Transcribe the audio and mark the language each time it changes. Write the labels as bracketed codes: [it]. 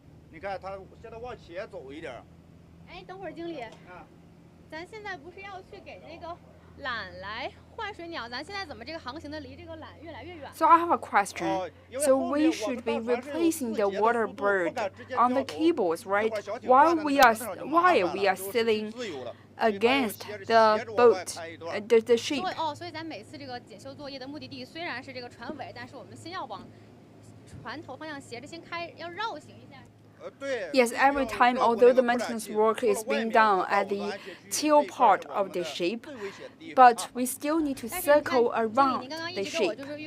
[zh] 你看它现在往前走一点。哎，等会儿经理，咱现在不是要去给那个缆来换水鸟，咱现在怎么这个航行的离这个缆越来越远？ [en] So I have a question. So we should be replacing the water bird on the cables, right? While we are sailing against the boat, the ship. [zh] 所以咱每次这个检修作业的目的地虽然是这个船尾，但是我们先要往船头方向斜着先开，要绕行一下。 [en] Yes, every time, although the maintenance work is being done at the tail part of the ship, but we still need to circle around the ship.